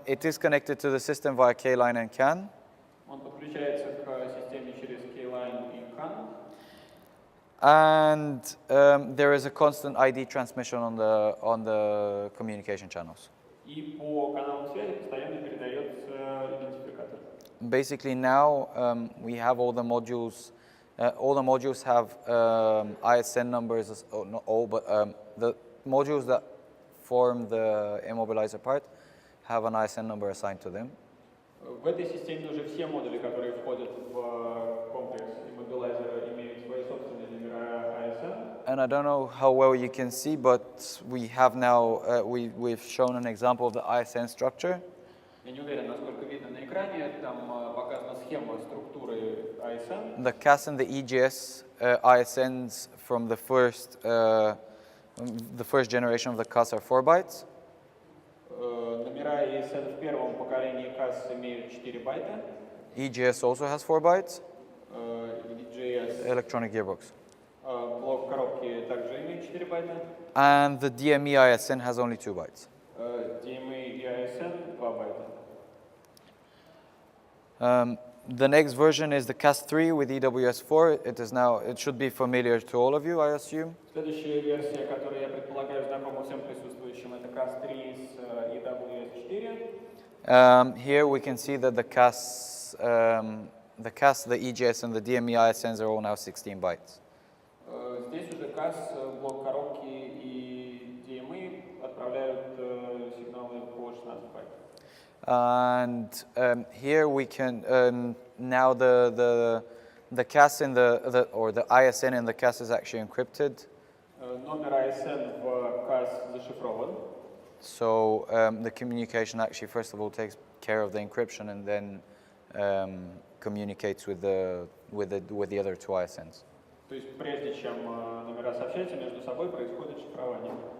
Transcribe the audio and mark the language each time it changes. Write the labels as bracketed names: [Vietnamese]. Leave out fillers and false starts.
[English] It is connected to the system via K-line and CAN. [Russian] Он подключается к системе через K-line и CAN. [English] And there is a constant ID transmission on the communication channels. [Russian] И по каналу связи постоянно передается идентификатор. [English] Basically now we have all the modules. All the modules have ISN numbers, or not all, but the modules that form the immobilizer part have an ISN number assigned to them. [Russian] В этой системе уже все модули, которые входят в комплекс иммобилайзера, имеют свои собственные номера ISN. [English] And I don't know how well you can see, but we have now we've shown an example of the ISN structure. [Russian] Я не уверен, насколько видно на экране, там показана схема структуры ISN. [English] The CAS and the EGS ISNs from the first generation of the CAS are 4 bytes. [Russian] Номера ISN в первом поколении CAS имеют 4 байта. [English] EGS also has 4 bytes. EDJS. electronic gearbox. [Russian] Блок коробки также имеет 4 байта. [English] And the DME ISN has only 2 bytes. [Russian] DMA и ISN 2 байта. [English] The next version is the CAS3 with EWS4. It should be familiar to all of you, I assume. [Russian] Следующая версия, которую я предполагаю знакома всем присутствующим, это CAS3 с EWS4. [English] Here we can see that the CAS, the EGS, and the DME ISNs are all now 16 bytes. [Russian] Здесь уже CAS, блок коробки и DMA отправляют сигналы по 16 байт. [English] And here we can now the CAS in or the ISN in the CAS is actually encrypted. [Russian] Номер ISN в CAS зашифрован. [English] So the communication actually first of all takes care of the encryption and then communicates with the other 2 ISNs. [Russian] То есть прежде чем номера сообщаются между собой, происходит шифрование.